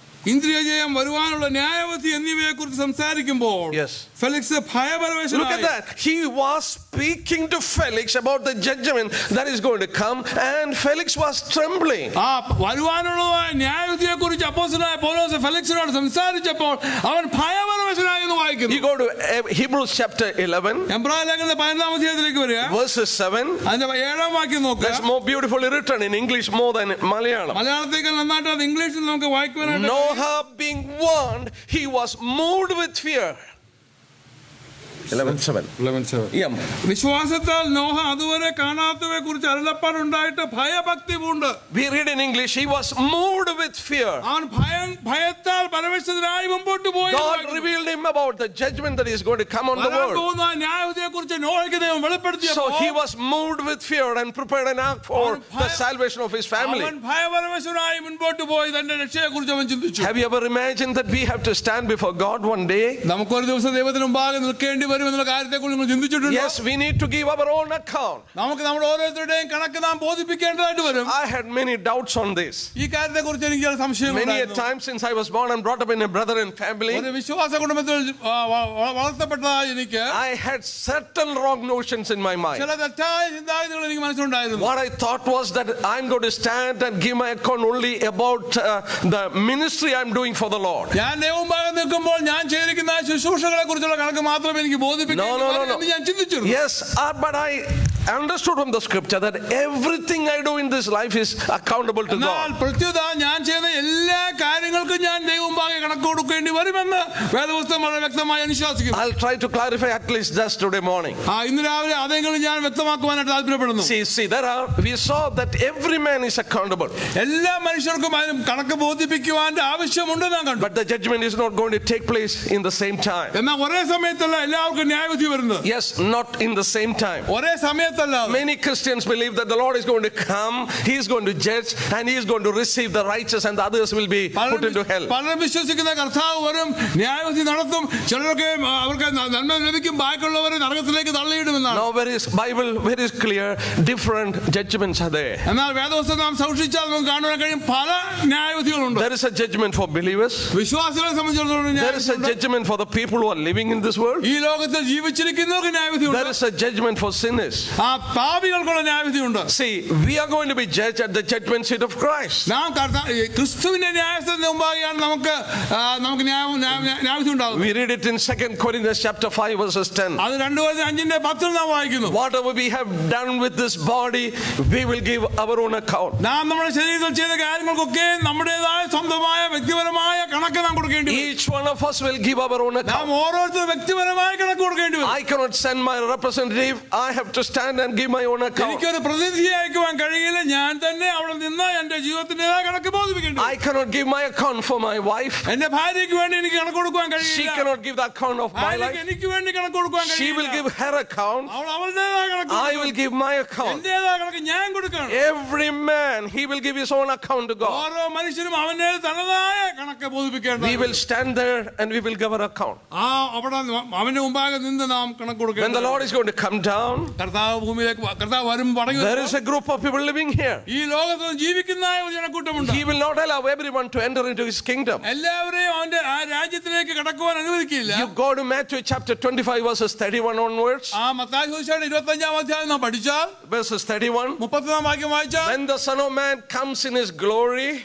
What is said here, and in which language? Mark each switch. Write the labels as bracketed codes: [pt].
[ml] ഇന്ദ്രിയജയം വരുവാനുള്ള ന്യായവിധി എന്നിവയെ കുറിച്ച് സംസാരിക്കുമ്പോൾ Felix ഭയപരവശനായി. [en] Look at that. He was speaking to Felix about the judgment that is going to come, and Felix was trembling. [ml] വരുവാനുള്ള ന്യായവിധിയെ കുറിച്ച് അപ്പോസ്തലനായ പൗലോസ് ഫെലിക്സിനോട് സംസാരിച്ചപ്പോൾ അവൻ ഭയപരവശനായി എന്ന് വായിക്കുന്നു. [en] You go to Hebrews chapter 11. [ml] എബ്രായ ലേഖനത്തിന്റെ 15-ാം അധ്യായത്തിലേക്ക് വരിക. [en] Verses 7. [ml] അതിന്റെ 7-ാം വാക്യം നോക്കുക. [en] That's more beautifully written in English more than Malayalam. [ml] മലയാളത്തേക്കാൾ നന്നായിട്ട് അത് ഇംഗ്ലീഷിൽ നമുക്ക് വായിക്കുവാനായിട്ട്. [en] Noah being warned, he was moved with fear. 11:7. [ml] വിശ്വാസത്താൽ നോഹ അതുവരെ കാണാത്തവയെ കുറിച്ച് അരുളപ്പാടുണ്ടായിട്ട് ഭയഭക്തി പൂണ്ട്. [en] We read in English, he was moved with fear. [ml] അവൻ ഭയത്താൽ പരവശനായി മുമ്പോട്ട് പോയി. [en] God revealed him about the judgment that is going to come on the world. [ml] ന്യായവിധിയെക്കുറിച്ച് നോഹയ്ക്ക് ദൈവം വെളിപ്പെടുത്തിയപ്പോൾ [en] so he was moved with fear and prepared an ark for the salvation of his family. [ml] അവൻ ഭയപരവശനായി മുമ്പോട്ട് പോയി തന്റെ രക്ഷയെക്കുറിച്ച് അവൻ ചിന്തിച്ചു. [en] Have you ever imagined that we have to stand before God one day? [ml] നമുക്കൊരു ദിവസം ദൈവത്തിന് മുമ്പാകെ നിൽക്കേണ്ടി വരും എന്നുള്ള കാര്യത്തെക്കുറിച്ച് നിങ്ങൾ ചിന്തിച്ചിട്ടുണ്ടോ? [en] Yes, we need to give our own account. [ml] നമുക്ക് നമ്മുടെ ഓരോരുത്തരുടെയും കണക്ക് നാം ബോധിപ്പിക്കേണ്ടതായിട്ട് വരും. [en] I had many doubts on this. [ml] ഈ കാര്യത്തെക്കുറിച്ച് എനിക്ക് ചില സംശയങ്ങളുണ്ടായിരുന്നു. [en] Many a times since I was born and brought up in a brethren family, [ml] ഒരു വിശ്വാസ കുടുംബത്തിൽ വളർത്തപ്പെട്ടതായ എനിക്ക് [en] I had certain wrong notions in my mind. [ml] ചില തെറ്റായ ചിന്താഗതികൾ എനിക്ക് മനസ്സിലുണ്ടായിരുന്നു. [en] What I thought was that I'm going to stand and give my account only about the ministry I'm doing for the Lord. [ml] ഞാൻ ദൈവമുമ്പാകെ നിൽക്കുമ്പോൾ ഞാൻ ചെയ്തിരിക്കുന്ന ശുശ്രൂഷകളെ കുറിച്ചുള്ള കണക്ക് മാത്രമേ എനിക്ക് ബോധിപ്പിക്കൂ. [en] Yes, but I understood from the scripture that everything I do in this life is accountable to God. [ml] ഞാൻ ചെയ്യുന്ന എല്ലാ കാര്യങ്ങൾക്കും ഞാൻ ദൈവമുമ്പാകെ കണക്ക് കൊടുക്കേണ്ടി വരുമെന്ന് വേദപുസ്തകം വളരെ വ്യക്തമായി അനുശാസിക്കുന്നു. [en] I'll try to clarify at least just today morning. [ml] ഇന്ന് രാവിലെ അതെങ്കിലും ഞാൻ വ്യക്തമാക്കുവാനായിട്ട് താല്പര്യപ്പെടുന്നു. [en] See, we saw that every man is accountable. [ml] എല്ലാ മനുഷ്യർക്കും അതിന് കണക്ക് ബോധിപ്പിക്കുവാന്റെ ആവശ്യമുണ്ട് നാം കണ്ടു. [en] But the judgment is not going to take place in the same time. [ml] എന്നാൽ ഒരേ സമയത്തല്ല എല്ലാവർക്കും ന്യായവിധി വരുന്നത്. [en] Yes, not in the same time. [ml] ഒരേ സമയത്തല്ല. [en] Many Christians believe that the Lord is going to come, he is going to judge, and he is going to receive the righteous and the others will be put into hell. [ml] പലരും വിശ്വസിക്കുന്ന കർത്താവ് വരും, ന്യായവിധി നടത്തും, ചിലരൊക്കെ അവർക്ക് നന്മ ലഭിക്കും, ബാക്കിയുള്ളവരെ നരകത്തിലേക്ക് തള്ളിയിടുമെന്നാണ്. [en] Now Bible very clear, different judgments are there. [ml] എന്നാൽ വേദപുസ്തകം നാം സൂക്ഷിച്ചാൽ നമുക്ക് കാണാൻ കഴിയും പല ന്യായവിധികളുണ്ട്. [en] There is a judgment for believers. [ml] വിശ്വാസികളെ സംബന്ധിച്ചിടത്തോളം [en] there is a judgment for the people who are living in this world. [ml] ഈ ലോകത്തിൽ ജീവിച്ചിരിക്കുന്നവർക്ക് ന്യായവിധിയുണ്ട്. [en] There is a judgment for sinners. [ml] പാപികൾക്കുള്ള ന്യായവിധിയുണ്ട്. [en] See, we are going to be judged at the judgment seat of Christ. [ml] നാം ക്രിസ്തുവിന്റെ ന്യായസ്ഥലത്തിന് മുമ്പാകെയാണ് നമുക്ക് നമുക്ക് ന്യായവിധി ഉണ്ടാകും. [en] We read it in 2 Corinthians chapter 5 verses 10. [ml] അത് 2 Corinthians 5 നാം വായിക്കുന്നു. [en] Whatever we have done with this body, we will give our own account. [ml] നാം നമ്മുടെ ശരീരത്തിൽ ചെയ്ത കാര്യങ്ങൾക്കൊക്കെ നമ്മുടേതായ സ്വന്തമായ വ്യക്തിപരമായ കണക്ക് നാം കൊടുക്കേണ്ടി വരും. [en] Each one of us will give our own account. [ml] നാം ഓരോരുത്തരും വ്യക്തിപരമായ കണക്ക് കൊടുക്കേണ്ടി വരും. [en] I cannot send my representative. I have to stand and give my own account. [ml] എനിക്കൊരു പ്രതിനിധിയെ അയക്കുവാൻ കഴിയില്ല. ഞാൻ തന്നെ അവിടെ നിന്ന് എന്റെ ജീവിതത്തിന്റേതായ കണക്ക് ബോധിപ്പിക്കേണ്ടി വരും. [en] I cannot give my account for my wife. [ml] എന്റെ ഭാര്യയ്ക്ക് വേണ്ടി എനിക്ക് കണക്ക് കൊടുക്കാൻ കഴിയില്ല. [en] She cannot give the account of my life. [ml] എനിക്ക് വേണ്ടി കണക്ക് കൊടുക്കാൻ കഴിയില്ല. [en] She will give her account. [ml] അവൾ അവളുടേതായ കണക്ക്. [en] I will give my account. [ml] എന്റേതായ കണക്ക് ഞാൻ കൊടുക്കണം. [en] Every man, he will give his own account to God. [ml] ഓരോ മനുഷ്യനും അവന്റെ തനതായ കണക്ക് ബോധിപ്പിക്കേണ്ടതാണ്. [en] We will stand there and we will give our account. [ml] അവിടെ അവന്റെ മുമ്പാകെ നിന്ന് നാം കണക്ക് കൊടുക്കണം. [en] When the Lord is going to come down, [ml] കർത്താവ് ഭൂമിയിലേക്ക് കർത്താവ് വരും മടങ്ങി. [en] there is a group of people living here. [ml] ഈ ലോകത്ത് ജീവിക്കുന്ന ഒരു ജനക്കൂട്ടമുണ്ട്. [en] He will not allow everyone to enter into his kingdom. [ml] എല്ലാവരെയും അവന്റെ ആ രാജ്യത്തിലേക്ക് കടക്കുവാൻ അനുവദിക്കില്ല. [en] You go to Matthew chapter 25 verses 31 onwards. [ml] ആ മത്തായി സുവിശേഷം 25-ാം അധ്യായം നാം പഠിച്ചാൽ [en] verses 31. [ml] 30-ാം വാക്യം വായിച്ചാൽ, [en] when the Son of Man comes in his glory,